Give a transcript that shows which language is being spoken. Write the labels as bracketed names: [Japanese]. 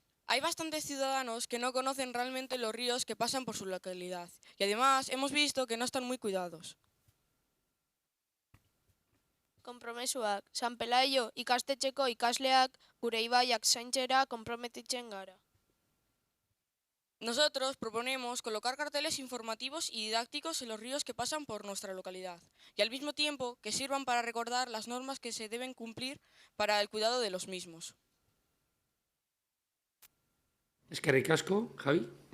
[Spanish] Hay bastantes ciudadanos que no conocen realmente los ríos que pasan por su localidad y además hemos visto que no están muy cuidados. [Basque] Konpromesuak. San Pelaio ikastetxeko ikasleak gure ibaiak zaintzera konprometitzen gara. [Spanish] Nosotros proponemos colocar carteles informativos y didácticos en los ríos que pasan por nuestra localidad y al mismo tiempo que sirvan para recordar las normas que se deben cumplir para el cuidado de los mismos. [Basque] Eskerrik asko, Javi.